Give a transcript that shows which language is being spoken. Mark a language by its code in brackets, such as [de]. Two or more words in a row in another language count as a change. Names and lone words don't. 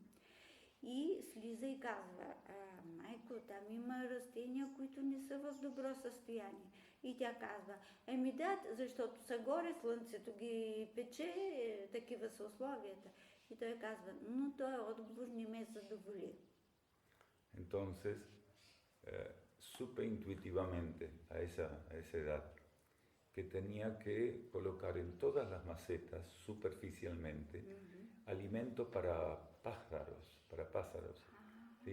[bg] И слиза и казва, майко, там има растения, които не са в добро състояние. И тя казва, да, защото са горе, слънцето ги пече, такива са условията. И той казва, но този отговор не ме задоволи. [es] Entonces, supe intuitivamente a esa edad que tenía que colocar en todas las macetas, superficialmente, alimento para pájaros, ¿sí?